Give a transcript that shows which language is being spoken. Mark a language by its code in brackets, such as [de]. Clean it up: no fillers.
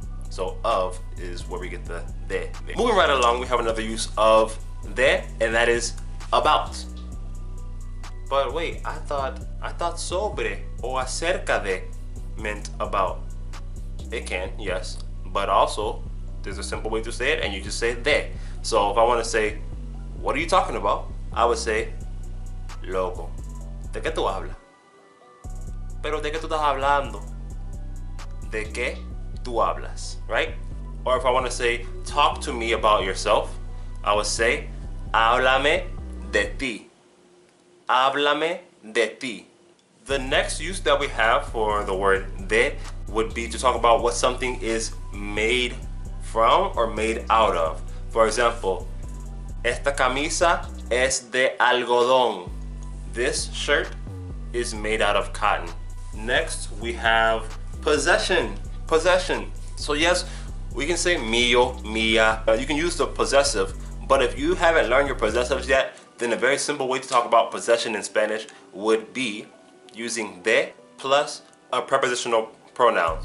[en] So of is where we get the de. Moving right along, we have another use of de, and that is about. But wait, I thought sobre or acerca de meant about. It can, yes, but also there's a simple way to say it, and you just say de. So if I want to say, what are you talking about? I would say, [es] loco, ¿de qué tú hablas? Pero ¿de qué tú estás hablando? ¿De qué tú hablas? [en] Right? Or if I want to say, talk to me about yourself, I would say, [es] háblame de ti. Háblame de ti. [en] The next use that we have for the word de would be to talk about what something is made from or made out of. [es] For example, esta camisa es de algodón. [en] This shirt is made out of cotton. Next, we have possession. Possession. So yes, we can say mío, mía. You can use the possessive, but if you haven't learned your possessives yet, then a very simple way to talk about possession in Spanish would be using de plus a prepositional pronoun.